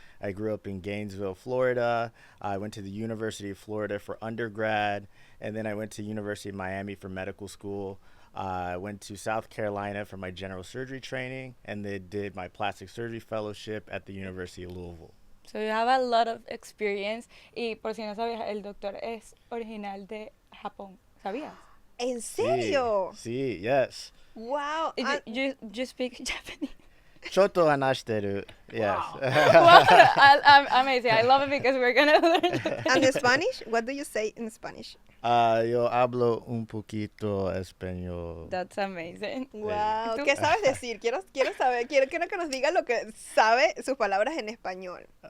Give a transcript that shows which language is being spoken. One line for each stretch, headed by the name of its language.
English: I grew up in Gainesville, Florida. I went to the University of Florida for undergrad, and then I went to University of Miami for medical school. I went to South Carolina for my general surgery training, and then did my plastic surgery fellowship at the University of Louisville. So you have a lot of experience.
Spanish: Y por si no sabías, el doctor es original de Japón. ¿Sabías? ¿En serio? Sí, yes.
English: Wow. You speak Japanese?
Japanese: Choto anashiteru. Yes.
English: Wow, I'm amazing. I love it because we're going to learn Japanese. And the Spanish? What do you say in Spanish?
Spanish: Yo hablo un poquito español.
English: That's amazing.
Spanish: Wow. ¿Qué sabes decir? Quiero saber. Quiero que nos diga lo que sabe sus palabras en español.